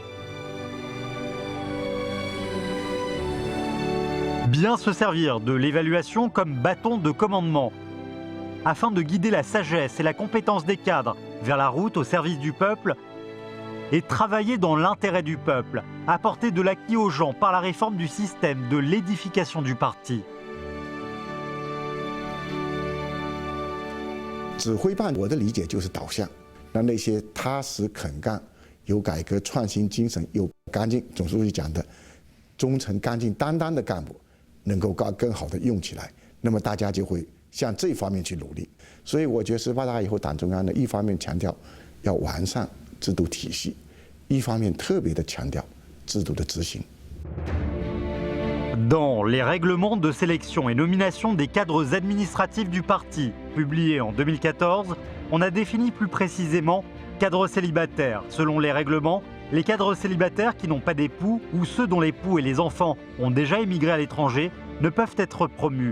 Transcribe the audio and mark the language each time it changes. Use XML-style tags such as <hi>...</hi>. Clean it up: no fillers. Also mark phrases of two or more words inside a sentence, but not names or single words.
<fr>Bien se servir de l'évaluation comme bâton de commandement, afin de guider la sagesse et la compétence des cadres vers la route au service du peuple et travailler dans l'intérêt du peuple, apporter de l'acquis aux gens par la réforme du système de l'édification du parti.</fr> <zh>指挥办，我的理解就是导向，让那些踏实肯干、有改革创新精神、有干净，总书记讲的忠诚、干净、担当的干部。能够更好的用起来，那么大家就会向这方面去努力。所以我觉得18大以后，党中央呢，一方面强调要完善制度体系， 一方面特别的强调制度的执行。</zh> <fr>Dans les règlements de sélection et nomination des cadres administratifs du parti, publiés en 2014, on a défini plus précisément cadres célibataires. Selon les règlements, les cadres célibataires qui n'ont pas d'époux ou ceux dont l'époux et les enfants ont déjà émigré à l'étranger ne peuvent être promus.</fr>